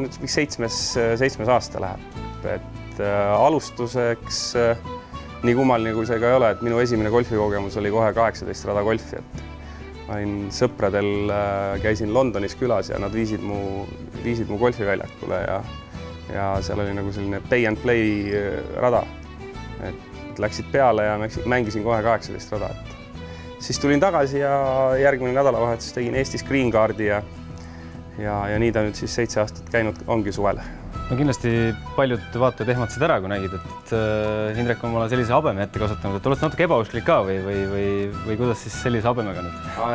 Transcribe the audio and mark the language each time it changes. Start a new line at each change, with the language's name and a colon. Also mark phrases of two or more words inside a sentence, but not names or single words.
Estonian: nüüd 7 aasta läheb, et alustuseks nii kummaline kui see ka ei ole, et minu esimene golfikogemus oli kohe 18 rada golfi, et ma olin sõpradel, käisin Londonis külas ja nad viisid mu golfiväljakule ja seal oli nagu selline
English: pay and play
Estonian: rada, et läksid peale ja mängisin kohe 18 rada. Siis tulin tagasi ja järgmine nädalavahetus tegin Eestis Green Cardi ja nii ta nüüd siis 7 aastat käinud ongi suvel. No kindlasti paljud vaatajad ehmatasid ära, kui nägid, et Indrek on mulle sellise habeme ette kasutanud, et oled natuke ebausklik ka või kuidas siis sellise habemega nüüd?